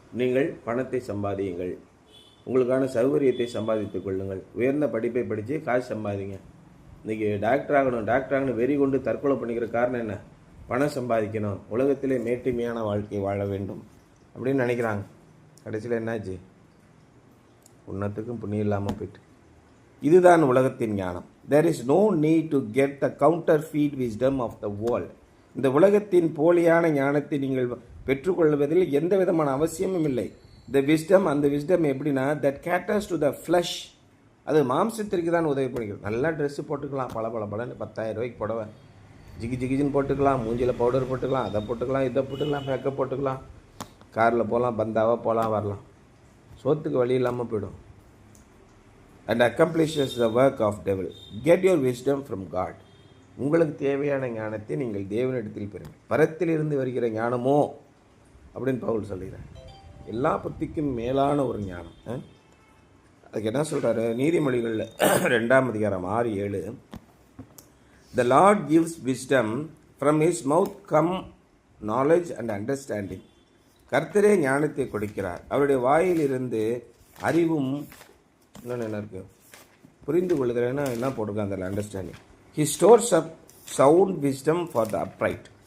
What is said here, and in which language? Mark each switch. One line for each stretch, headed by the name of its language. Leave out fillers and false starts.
Tamil: நீங்கள் பணத்தை சம்பாதியுங்கள், உங்களுக்கான சௌகரியத்தை சம்பாதித்துக் கொள்ளுங்கள், உயர்ந்த படிப்பை படித்து காசு சம்பாதிங்க. இன்றைக்கி டாக்டர் ஆகணும் வெறி கொண்டு தற்கொலை பண்ணிக்கிற காரணம் என்ன? பணம் சம்பாதிக்கணும், உலகத்திலே மேட்டுமையான வாழ்க்கை வாழ வேண்டும் அப்படின்னு நினைக்கிறாங்க. கடைசியில் என்னாச்சு? புண்ணத்துக்கும் புண்ணியம் இல்லாமல் போயிட்டு. இதுதான் உலகத்தின் ஞானம்.
English: There is no need to get the counterfeit wisdom of the world.
Tamil: இந்த உலகத்தின் போலியான ஞானத்தை நீங்கள் பெற்றுக்கொள்வதில் எந்த விதமான அவசியமும் இல்லை.
English: The wisdom,
Tamil: அந்த wisdom எப்படின்னா,
English: that caters to the flesh,
Tamil: அது மாம்சத்திற்கு தான் உதவி பண்ணிக்கிறது. நல்லா ட்ரெஸ்ஸு போட்டுக்கலாம், பல 10,000 ரூபாய்க்கு புடவை ஜிகின்னு போட்டுக்கலாம், மூஞ்சியில் பவுடர் போட்டுக்கலாம், அதை போட்டுக்கலாம், இதை போட்டுக்கலாம், மேக்கப் போட்டுக்கலாம், காரில் போகலாம், பந்தாவாக போகலாம், வரலாம். சோத்துக்கு வழி இல்லாமல் போயிடும்.
English: And accomplishes the work of devil. Get your wisdom from God.
Tamil: உங்களுக்கு தேவையான ஞானத்தை நீங்கள் தேவனிடத்தில் பெறுங்கள். பரத்திலிருந்து வருகிற ஞானமோ அப்படின்னு பவுல் சொல்கிறார். எல்லா புத்திக்கும் மேலான ஒரு ஞானம். அதுக்கு என்ன சொல்கிறாரு? நீதிமொழிகளில் 2ஆம் அதிகாரம் 6-7. The Lord gives wisdom, from his mouth come knowledge and understanding. கர்த்தரே ஞானத்தை கொடுக்கிறார், அவருடைய வாயிலிருந்து அறிவும். இன்னொன்று என்ன இருக்குது? புரிந்து கொள்ளுதல்னா என்ன போட்டிருக்காங்க அதில்?
English: Understanding. He stores up sound wisdom for the upright.